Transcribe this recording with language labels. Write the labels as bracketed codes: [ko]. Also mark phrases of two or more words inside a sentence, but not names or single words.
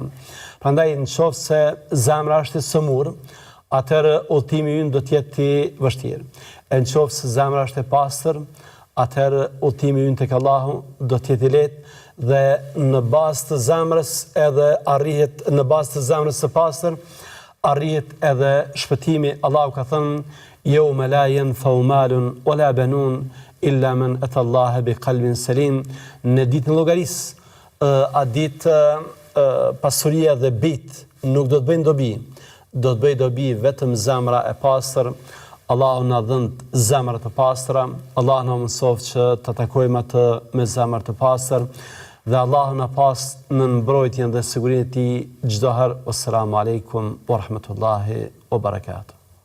[sq] Prandaj nëse zemra është e sëmurë, atëherë udhëtimi ynë do të jetë i vështirë. Nëse zemra është e pastër, atëherë udhëtimi ynë tek Allahu do të jetë i lehtë, dhe në bazë të zemrës edhe arrihet, në bazë të zemrës së pastër, arrihet edhe shpëtimi. Allahu ka thënë: [ar] "يَوْمَ لَا يَنفَعُ مَالٌ وَلَا بَنُونَ إِلَّا مَنْ أَتَى اللَّهَ بِقَلْبٍ سَلِيمٍ." [sq] Në ditën e llogarisë, a ditë pasuria dhe bit nuk do të bëjnë dobi. Do të bëjë dobi vetëm zemra e pastër. Allahu na dhënë zemra të pastra. Allahu na mëson që të takojmë atë me zemra të pastër. Dhe Allahu na pas në mbrojtjen dhe sigurinë e tij çdo herë. [ar] السلام عليكم ورحمة الله وبركاته.